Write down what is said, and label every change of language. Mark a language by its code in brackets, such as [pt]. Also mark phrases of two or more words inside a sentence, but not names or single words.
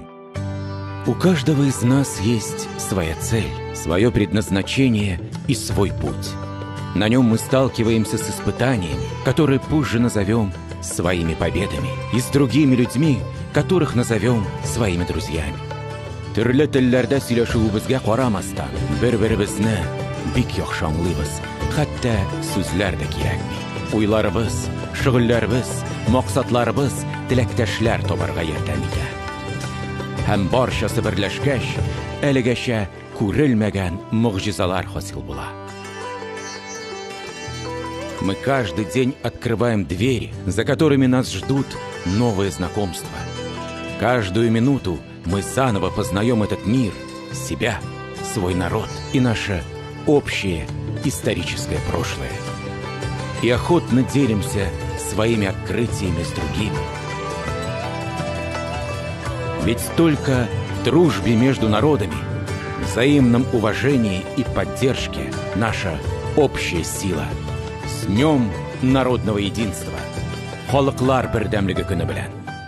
[ru] У каждого из нас есть своя цель, свое предназначение и свой путь. На нем мы сталкиваемся с испытаниями, которые позже назовем своими победами, и с другими людьми, которых назовем своими друзьями. [tt] Төрле телләрдә сөйләшүебезгә карамастан, бер-беребезне бик яхшаңлыйбыз, хәтта сүзләр дә кирәкми. Уйларыбыз, шөгыльләребез, максатларыбыз теләктәшләр табарга ярдәм итә. Һәм барчасы берләшкәч, әлегәчә күрелмәгән могҗизалар хасил була. [ru] Мы каждый день открываем двери, за которыми нас ждут новые знакомства. Каждую минуту мы заново познаем этот мир, себя, свой народ и наше общее историческое прошлое. И охотно делимся своими открытиями с другими. Ведь только в дружбе между народами, взаимном уважении и поддержке наша общая сила. С Днем народного единства! [tt] Халыклар бердәмлеге көне белән!